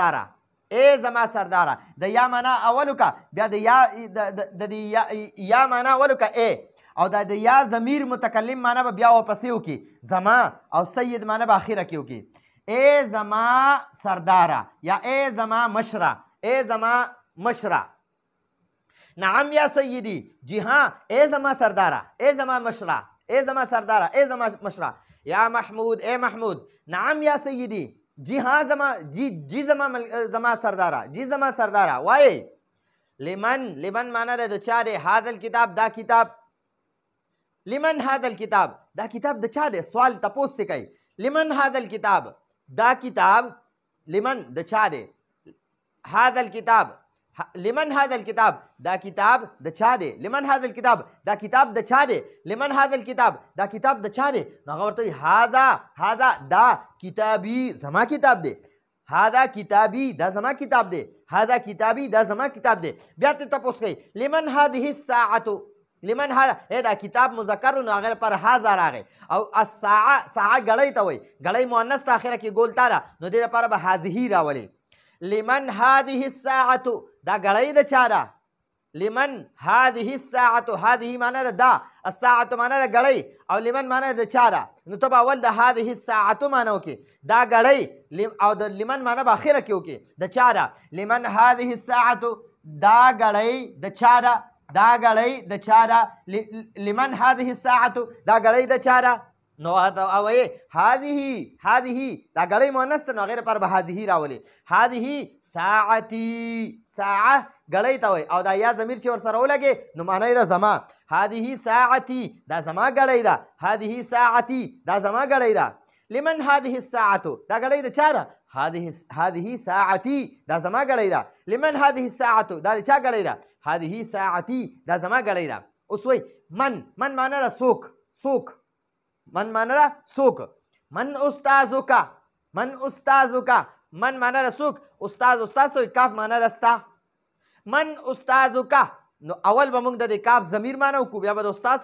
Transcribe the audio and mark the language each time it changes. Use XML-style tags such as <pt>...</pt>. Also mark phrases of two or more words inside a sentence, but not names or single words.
<ps>سرداره د یا معنی اولو کا بیا د یا معنی اولو کا ای او دا د یا ضمیر متکلم معنی به بیا واپسې وکړي زما او سید معنی به اخیره کې وکړي ای زما سرداره یا ای زما مشره</ps> <ar>نعم یا سیدی</ar> <ur>جی ہاں</ur> <ps>ای زما سرداره ای زما مشره یا محمود ای محمود نعم</ps> <ar>یا سیدی</ar> <ur>جی ہاں</ur> <ps>زما سرداره وای لمن معنی د چا دی</ps> <ar>هذا الکتاب</ar> <ps>دا کتاب</ps> <ar>لمن هذا الکتاب</ar> <ps>دا کتاب د چا دی سوال تپوس ته کوي</ps> <ar>لمن هذا الکتاب</ar> <ps>دا کتاب لمن د چا دی</ps> <ar>هذا الکتاب لمن هذا الکتاب</ar> <ps>دا کتاب د چا دی</ps> <ar>لمن هذا الکتاب</ar> <ps>دا کتاب د چا دی</ps> <ar>لمن هذا الکتاب</ar> <ps>دا کتاب د چا دی نو هغه ورته وایي هذا دا کتابي زما کتاب دی</ps> <ar>هذا کتابي</ar> <ps>دا زما کتاب دی</ps> <ar>هذا کتابي</ar> <ps>دا زما کتاب دی بیا ته تپوس کوي</ps> <ar>لمن هذه الساعة لمن هذا</ar> <ps>دا کتاب مذکر نو هغه پر هذا راغی او ساعه غړی ته وایي غړی مؤنث ته اخره کې ګولتا ده نو دې لپاره به هذه راولي</ps> <ar>لمن هذه الساعة</ar> <ps>دا غړی د چا ده</ps> <ar>لمن هذه الساعة هذه</ar> <ps>معنی ده دا الساعة معنی ده غړی او لمن معنی د چا ده نو ته به اول د</ps> <ar>هذه الساعة</ar> <ps>معنی وکړي دا غړی او د لمن معنی به اخره کې وکړي د چا ده</ps> <ar>لمن هذه الساعة</ar> <ps>دا غړی د چا ده دا غړی د چا ده</ps> <ar>لمن هذه الساعة</ar> <ps>دا غړی د چا ده نو او هذه دا غړی مؤنث ته نو غیر پر به هذه راولي</ps> <ar>هذه ساعتي</ar> <ps>ساعه غړی ته وایي او دا یا ضمیر چې ورسره ولګي نو معنی ده زما</ps> <ar>هذه ساعتي</ar> <ps>دا زما غړی ده</ps> <ar>هذه ساعتي</ar> <ps>دا زما غړی ده</ps> <ar>لمن هذه الساعة</ar> <ps>دا غړی د چا ده</ps> <ar>هذه ساعتي</ar> <ps>دا زما غړی ده</ps> <ar>لمن هذه الساعة</ar> <ps>دا چا غړی ده</ps> <ar>هذه ساعتي</ar> <ps>دا زما غړی ده اوس وایي من معنی ده څوک من معنی ده څوک</ps> <ar>من استاذک</ar> <ps>من معنی ده څوک استاد سوی کاف معنی ده ستا</ps> <ar>من استاذک</ar> <ps>نو اول به موږ د کاف ضمیر معنی وکړو بیا به د استاذ</ps>